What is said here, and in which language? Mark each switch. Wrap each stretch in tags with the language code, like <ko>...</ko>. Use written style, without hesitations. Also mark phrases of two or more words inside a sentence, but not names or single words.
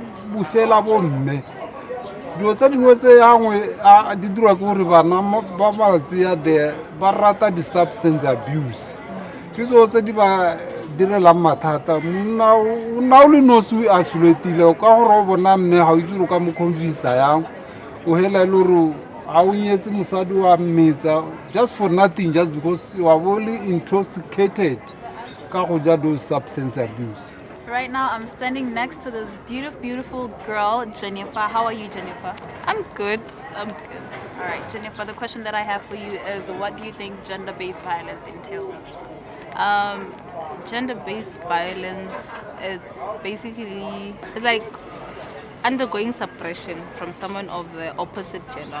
<tn>bofela bomme dilo tse dingwe tse gangwe di dirwa ke gore bana ba malatsi a the ba rata di-</tn> <en>substance abuse</en> <tn>ke tseo tse di ba direlang mathata monna o le nosi a solotile ka gore o bona mme ga o itse gore ka mo confisa yang o hela e le gore ga o nyetse mosadi wa mmetsa</tn> <en>just for nothing just because you are only intoxicated</en> <tn>ka go ja</tn> <en>those substance abuse. Right now, I'm standing next to this beautiful girl, Jennifer. How are you, Jennifer? I'm good. All right, Jennifer, the question that I have for you is what do you think gender-based violence entails? Gender-based violence, it's like undergoing suppression from someone of the opposite gender.</en>